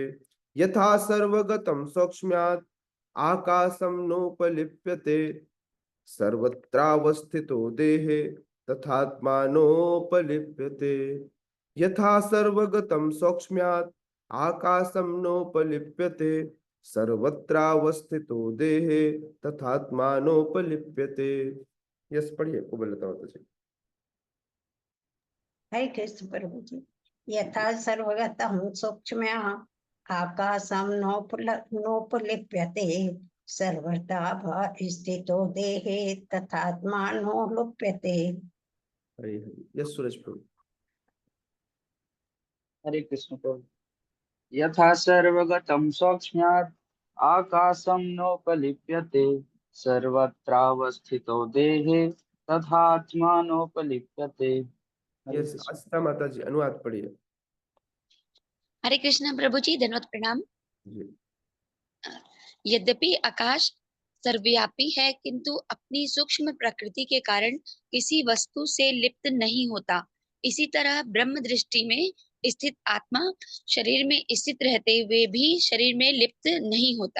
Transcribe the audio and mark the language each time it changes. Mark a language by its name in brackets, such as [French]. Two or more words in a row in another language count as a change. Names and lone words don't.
[Sanskrit] यथा सर्वगतम सौक्ष्म्याद आकाशम नोपलिप्यते सर्वत्रावस्थितो देहे तथात्मानोपलिप्यते। यथा सर्वगतम सौक्ष्म्यात् आकाशम नोपलिप्यते सर्वत्रावस्थितो देहे तथात्मानोपलिप्यते। [Hindi] यस, पढ़िए कुबलता माता जी। हरे कृष्ण प्रभु जी। [Sanskrit] यथा सर्वगतम सूक्ष्म आकाशम नोपलिप्यते सर्वथा स्थितो देहे तथात्मानो लुप्यते। [Hindi] हरे हरे। यस सूरज प्रभु। हरे कृष्ण प्रभु। [Sanskrit] यथा सर्वगतं सौक्ष्म्यात् आकाशं नोपलिप्यते सर्वत्रावस्थितो देहे तथात्मानोपलिप्यते। [Hindi] हरे यस कृष्ण। आस्था माता जी, अनुवाद पढ़िए हरे कृष्ण प्रभु जी, धन्यवाद प्रणाम। जी। यद्यपि आकाश सर्वव्यापी है, किंतु अपनी सूक्ष्म प्रकृति के कारण किसी वस्तु से लिप्त नहीं होता। इसी तरह ब्रह्म दृष्टि में स्थित आत्मा शरीर में स्थित रहते हुए भी शरीर में लिप्त नहीं होता।